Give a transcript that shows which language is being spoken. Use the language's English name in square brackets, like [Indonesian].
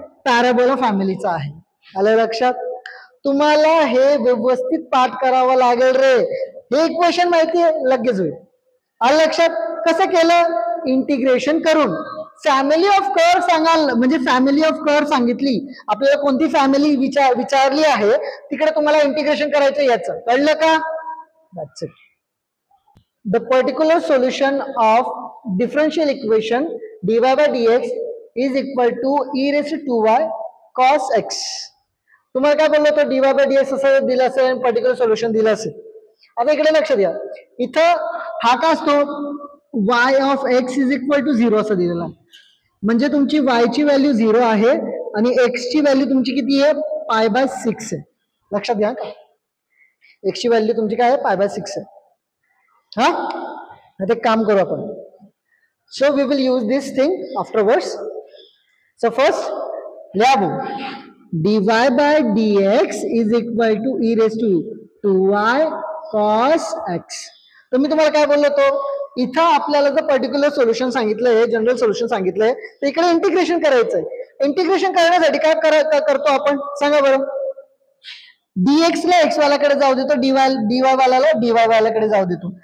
[Marathi] Parabola फॅमिलीचा आहे. आलं लक्षात? तुम्हाला हे व्यवस्थित पाठ करावं लागेल रे. हे इक्वेशन माहिती आहे, लगेच होईल. आलं लक्षात? कसं केलं? इंटिग्रेशन करून. फॅमिली ऑफ कर्व सांगाल, म्हणजे फॅमिली ऑफ कर्व सांगितली, आपल्याला कोणती फॅमिली विचारली आहे, तिकडे तुम्हाला इंटिग्रेशन करायचं. याचं कळलं का? [English] That's it. The particular solution of differential equation dy by dx is equal to e raised to 2y cos x. [Marathi] तुम्हाला काय बोललो होतं? dy by dx असं दिलं असेल, पर्टिक्युलर सोल्युशन दिलं असेल. आता इकडे लक्ष द्या, इथं हा काय असतो? [English] y of x is equal to 0 [Marathi] असं दिलेलं आहे. म्हणजे तुमची y ची व्हॅल्यू 0 आहे आणि x ची व्हॅल्यू तुमची किती आहे? π/6 आहे. लक्षात घ्या का? x ची व्हॅल्यू तुमची काय आहे? π/6 आहे. हा, आता एक काम करू आपण. [English] So we will use this thing afterwards. So first [Marathi] लिहा [English] dy by dx is equal to e raised to 2y cos x. [Marathi] तर मी तुम्हाला काय बोललो होतो, इथं आपल्याला जर पर्टिक्युलर सोल्युशन सांगितलंय, जनरल सोल्युशन सांगितलंय, तर इकडे इंटिग्रेशन करायचंय. इंटिग्रेशन करण्यासाठी काय करतो आपण सांगा बरं. dx ला x वाल्याकडे जाऊ देतो, dy वाल्याला dy वाल्याकडे जाऊ देतो.